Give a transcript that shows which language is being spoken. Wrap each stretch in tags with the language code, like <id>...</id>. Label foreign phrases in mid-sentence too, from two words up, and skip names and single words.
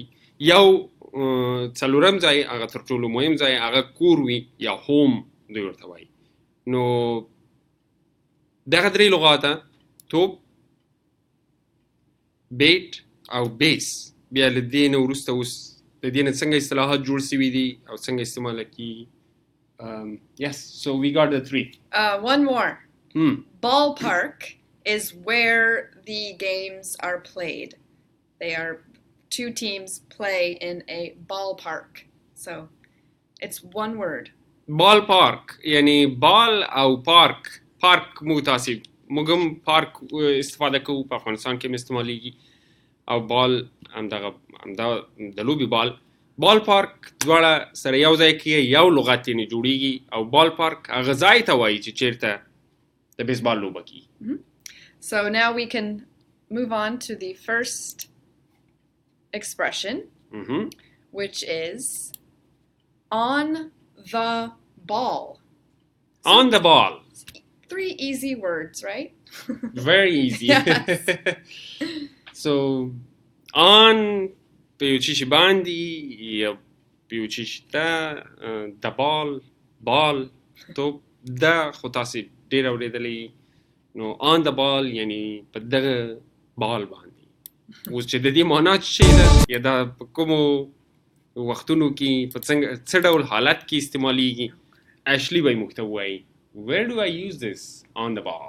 <ps>یو څلورم ځای، هغه تر ټولو مهم ځای، هغه کور وي یا هوم دوی ورته وایي. نو دغه 3 لغاته، توپ، بیٹ او بیس، بیا له دې نه وروسته اوس د دې نه څنګه اصطلاحات جوړ سوي دي او څنګه استعماله کیږي.</ps> <en>Yes, so we got the 3. One more. Ballpark is where the games are played. 2 teams play in a ballpark. So it's one word. ball park,</en> <ps>یعنی بال او پارک. پارک موږ هم پارک استفاده کوو، په افغانستان کې هم استعمالیږي. او بال همدغه د لوبې بال.</ps> <en>ball park</en> <ps>دواړه سره یو ځای کې یو لغت یې جوړیږي، او</ps> <en>ball park</en> <ps>هغه ځای ته وایي چې چیرته د بیسبال لوبه کیږي.</ps> <en>So now we can move on to the first expression, which is on the ball. On the ball. 3 easy words, right? Very easy. Yes.</en> <ps>So on په یو چیشي باندې یا په یو چیشي ته د بال، توپ، دا خو تاسې ډېر اورېدلی نو</ps> <en>on the ball</en> <ps>یعنی په دغه بال باندې اوس چې د دې معنا څه ده یا دا په کومو وختونو کې په څه ډول حالت کې استعمالیږي اشلی به موږ ته ووایي</ps> <en>where do I use this on the ball</en>